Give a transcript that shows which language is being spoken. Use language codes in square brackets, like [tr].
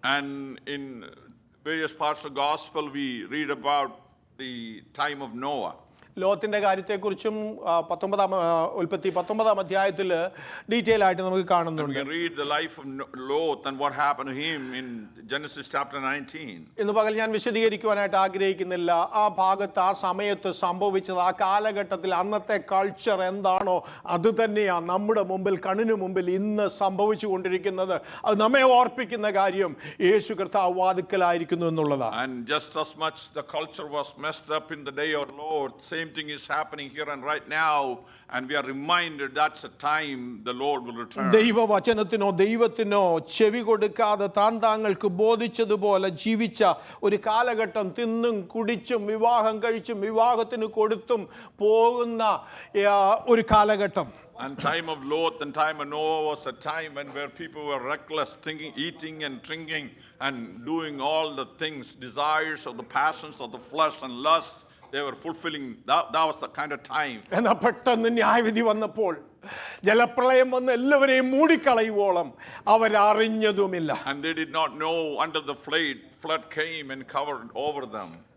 [en] And in various parts of the gospel we read about the time of Noah. [ml] ലോകത്തിൻ്റെ കാര്യത്തെക്കുറിച്ചും ഉൽപ്പത്തി 19 അധ്യായത്തിൽ detail ആയിട്ട് നമുക്ക് [en] We [ml] കാണുന്നുണ്ട്. [en] can read the life of Lot and what happened to him in Genesis chapter 19. [ml] ഇന്ന് പകൽ ഞാൻ വിശദീകരിക്കുവാനായിട്ട് ആഗ്രഹിക്കുന്നില്ല. ആ ഭാഗത്ത് ആ സമയത്ത് സംഭവിച്ചത്, ആ കാലഘട്ടത്തിൽ അന്നത്തെ കൾച്ചർ എന്താണോ അത് തന്നെയാണ് നമ്മുടെ മുമ്പിൽ, കണ്ണിന് മുമ്പിൽ ഇന്ന് സംഭവിച്ചു കൊണ്ടിരിക്കുന്നത്. അത് നമ്മെ ഓർപ്പിക്കുന്ന കാര്യം യേശു കർത്താവ് വാതിക്കലായിരിക്കുന്നു എന്നുള്ളതാണ്. [en] And just as much the culture was messed up in the day of Lord, same thing is happening here and right now, and we are reminded that's a time the Lord will return. [ml] ദൈവവചനത്തിനോ ദൈവത്തിനോ ചെവി കൊടുക്കാതെ താങ്കൾക്ക് ബോധിച്ചതുപോലെ ജീവിച്ച ഒരു കാലഘട്ടം, തിന്നും കുടിച്ചും വിവാഹം കഴിച്ചും വിവാഹത്തിന് കൊടുത്തും പോകുന്ന ഒരു കാലഘട്ടം. [en] And time of Lot and time of Noah was a time when where people were reckless, thinking, eating and drinking and doing all the things, desires of the passions of the flesh and lust. They were fulfilling. That was the kind of time. [ml] എന്നാൽ പെട്ടെന്ന് ന്യായവിധി വന്നപ്പോൾ, ജലപ്രളയം വന്ന് എല്ലാവരെയും മൂടിക്കളയുവോളം അവരറിഞ്ഞതുമില്ല. [en] And they did not know until the flood came and covered over them.